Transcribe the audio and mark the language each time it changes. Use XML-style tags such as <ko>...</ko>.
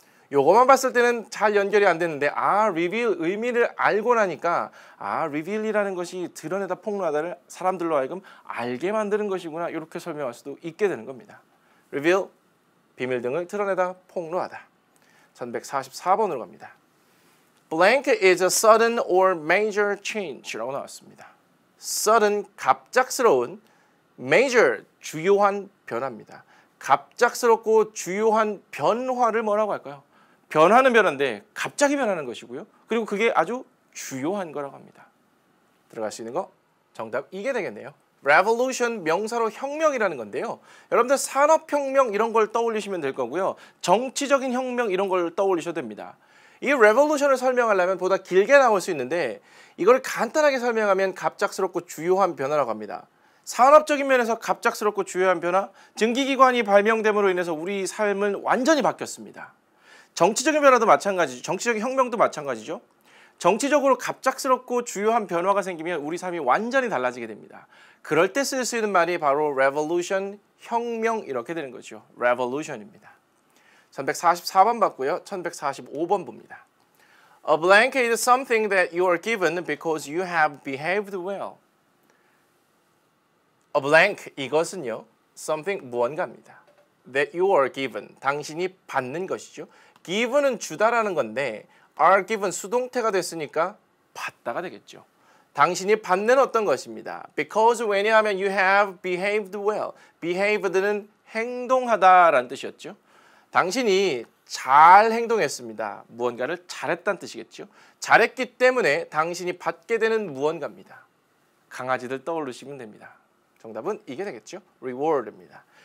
<ko>요것만 봤을 때는 잘 연결이 안 되는데 reveal 의미를 알고 나니까 reveal이라는 것이 드러내다 폭로하다를 사람들로 하여금 알게 만드는 것이구나 이렇게 설명할 수도 있게 되는 겁니다. reveal, 비밀 등을 드러내다 폭로하다. 1144번으로 갑니다.</ko> <en>Blank is a sudden or major change라고</en> <ko>나왔습니다. sudden, 갑작스러운, major, 주요한 변화입니다. 갑작스럽고 주요한 변화를 뭐라고 할까요? 변화는 변화인데 갑자기 변하는 것이고요. 그리고 그게 아주 주요한 거라고 합니다. 들어갈 수 있는 거 정답 이게 되겠네요. Revolution 명사로 혁명이라는 건데요. 여러분들 산업혁명 이런 걸 떠올리시면 될 거고요. 정치적인 혁명 이런 걸 떠올리셔도 됩니다. 이 Revolution을 설명하려면 보다 길게 나올 수 있는데 이걸 간단하게 설명하면 갑작스럽고 주요한 변화라고 합니다. 산업적인 면에서 갑작스럽고 주요한 변화, 증기기관이 발명됨으로 인해서 우리 삶은 완전히 바뀌었습니다. 정치적인 변화도 마찬가지죠. 정치적인 혁명도 마찬가지죠. 정치적으로 갑작스럽고 주요한 변화가 생기면 우리 삶이 완전히 달라지게 됩니다. 그럴 때 쓸 수 있는 말이 바로 revolution, 혁명 이렇게 되는 거죠. revolution입니다. 1144번 봤고요. 1145번 봅니다.</ko> <en>A blank is something that you are given because you have behaved well. A blank</en> <ko>이것은요. something 무언가입니다.</ko> <en>That you are given</en> <ko>당신이 받는 것이죠. given은 주다라는 건데 are given 수동태가 됐으니까 받다가 되겠죠. 당신이 받는 어떤 것입니다.</ko> <en>Because</en> <ko>왜냐하면</ko> <en>you have behaved well.</en> <ko>behaved는 행동하다라는 뜻이었죠. 당신이 잘 행동했습니다. 무언가를 잘했다는 뜻이겠죠. 잘했기 때문에 당신이 받게 되는 무언가입니다. 강아지들 떠올리시면 됩니다. 정답은 이게 되겠죠. reward입니다.</ko>